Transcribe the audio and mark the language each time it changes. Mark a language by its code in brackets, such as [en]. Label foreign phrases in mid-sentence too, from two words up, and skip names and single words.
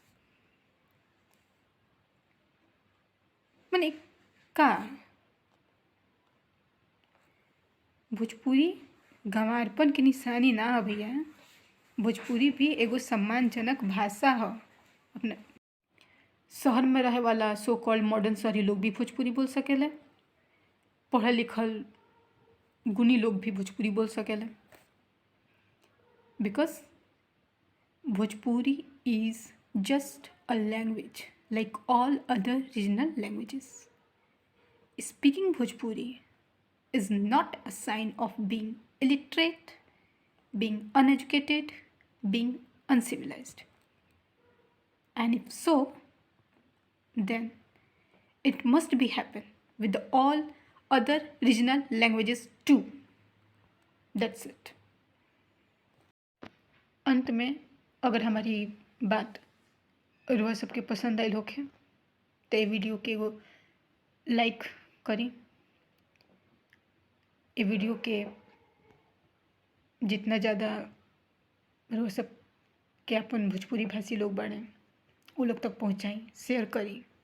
[bho] मने का भोजपुरी गंवारपन की निशानी ना है भैया, भोजपुरी भी एगो सम्मानजनक भाषा है। अपने शहर में रहे वाला [en] so called modern [bho] शहरी लोग भी भोजपुरी बोल सकेला, पढ़ल लिखल गुणी लोग भी भोजपुरी बोल सकेला, [en] because Bhojpuri is just a language like all other regional languages. Speaking Bhojpuri is not a sign of being illiterate, being uneducated, being uncivilized. And if so, then it must be happen with all other regional languages too. That's it. [bho] अंत में अगर हमारी बात रुआ सबके पसंद आयल होखे तो ये वीडियो के एगो लाइक करी, ये वीडियो के जितना ज़्यादा रुआ सब के अपन भोजपुरी भाषी लोग बने वो लोग तक पहुँचाई, शेयर करी।